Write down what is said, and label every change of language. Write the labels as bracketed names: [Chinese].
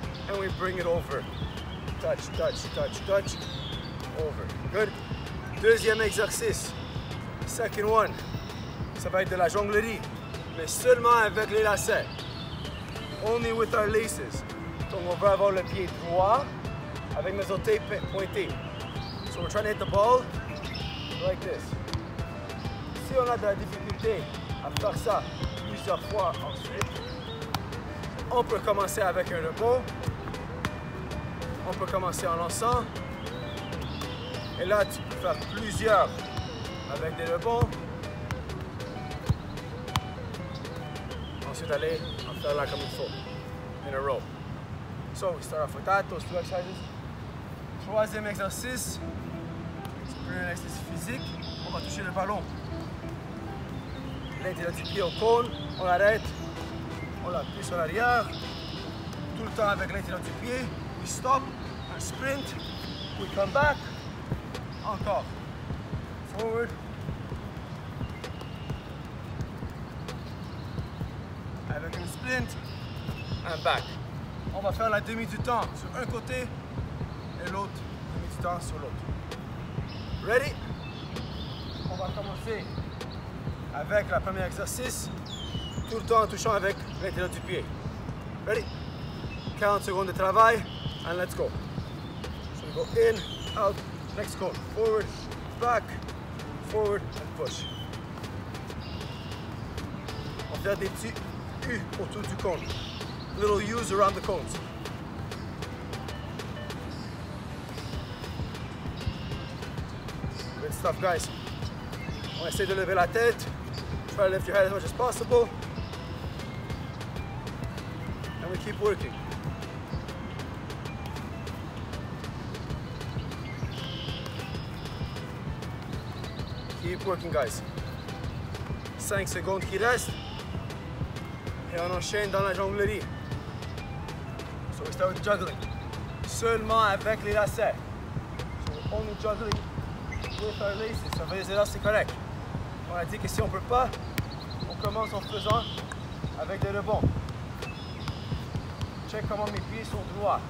[English] And we bring it over. Touch, touch, touch, touch. Over. Good. [French] Deuxième exercice. [English] Second one. [French] Ça va être de la jonglerie, mais seulement avec les lacets. [English] Only with our laces. [French] Donc on va avoir le pied droit avec mes orteils pointés. [English] So we're trying to hit the ball like this. [French] Si on a de la difficulté à faire ça plusieurs fois ensuite, on peut commencer avec un rebond. On peut commencer en lançant. Et là, tu peux faire plusieurs avec des rebonds. Ensuite, aller en faire là comme il faut. [English] In a row. So, we start off with that, those 2 exercises. [French] Troisième exercice. C'est plus un exercice physique. On va toucher le ballon. L'intérieur du pied au cône. On l'arrête. On l'appuie sur l'arrière. Tout le temps avec l'intérieur du pied. [English] We stop. [French] Un sprint. [English] We come back. Encore. Forward. [French] Avec un sprint. [English] And back. [French] On va faire la demi du temps sur un côté et l'autre demi du temps sur l'autre. Ready? On va commencer avec le premier exercice, tout le temps en touchant avec l'intérieur du pied. Ready? 40 secondes de travail, [English] and let's go. So we go in, out, next go. Forward, back, forward, and push. [French] On va faire des petits U autour du cône. [English] Little U's around the cones. Good stuff, guys. [French] On essaie de lever la tête. [English] Try to lift your head as much as possible. And we keep working. Keep working, guys. [French] 5 secondes qui restent. Et on enchaîne dans la jonglerie. [English] So we start with juggling. [French] Seulement avec les lacets. [English] So we're only juggling with our laces. [French] Ça veut dire c'est correct. On a dit que si on ne peut pas, on commence en faisant avec des rebonds. Check comment mes pieds sont droits.